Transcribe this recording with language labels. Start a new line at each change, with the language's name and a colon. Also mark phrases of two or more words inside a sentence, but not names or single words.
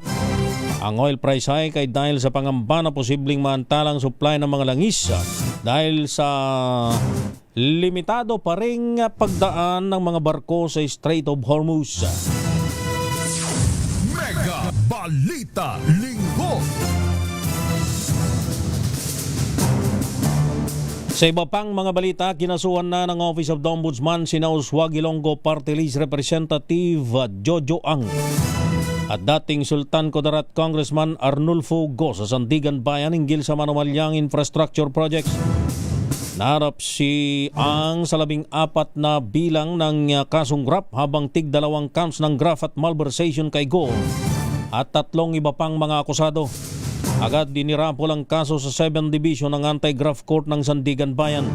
Filipino: Ang
English: oil price hike
Filipino: ay dahil sa pangamba na posibleng maantalang supply ng mga langis dahil sa limitado pa ring pagdaan ng mga barko sa Strait of Hormuz. Mega Balita Linggo. Sa iba pang mga balita, kinasuhan na ng Office of the Ombudsman sina Uswag Ilonggo Party List Representative Jojo Ang at dating Sultan Kudarat Congressman Arnulfo Go sa Sandigan Bayan hinggil sa manumalyang
English: infrastructure projects.
Filipino: Naharap si Ang sa 14 na bilang ng kasong graft, habang tig 2 counts ng graft at malversation kay Go at 3 iba pang mga akusado. Agad dinirapol ang kaso sa 7 Division ng Anti-Graft Court ng Sandigan Bayan.